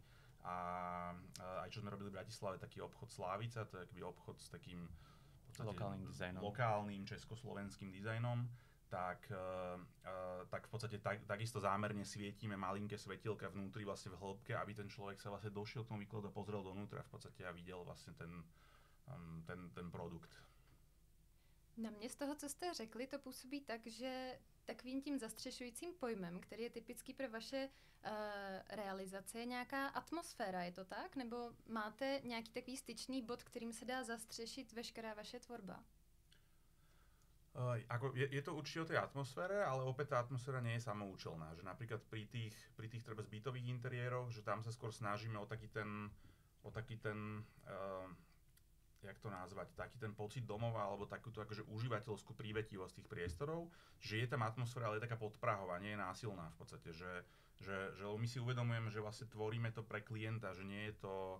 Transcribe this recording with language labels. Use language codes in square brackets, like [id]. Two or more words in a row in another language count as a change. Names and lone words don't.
[sk] A aj čo sme robili v Bratislave, taký obchod Slávica, to je akýby obchod s takým lokálnym československým dizajnom. Tak v podstate takisto zámerne svietime malinké svetielka vnútri vlastne v hĺbke, aby ten človek sa vlastne došiel k tomu výkladu a pozrel donútra v podstate a videl vlastne ten produkt. [cs] Na mě z toho, co jste řekli, to působí tak, že takovým tím zastřešujícím pojmem, který je typický pro vaše realizace, je nějaká atmosféra, je to tak? Nebo máte nějaký takový styčný bod, kterým se dá zastřešit veškerá vaše tvorba? [sk] Je to určite o tej atmosfére, ale opäť tá atmosféra nie je samoučelná. Že napríklad pri tých treba bytových interiéroch, že tam sa skôr snažíme o taký ten jak to nazvať, taký ten pocit domova alebo takúto akože užívateľskú prívetivosť tých priestorov, že je tam atmosféra, ale je taká podprahová, nie je násilná v podstate, že my si uvedomujeme, že vlastne tvoríme to pre klienta, že nie je to...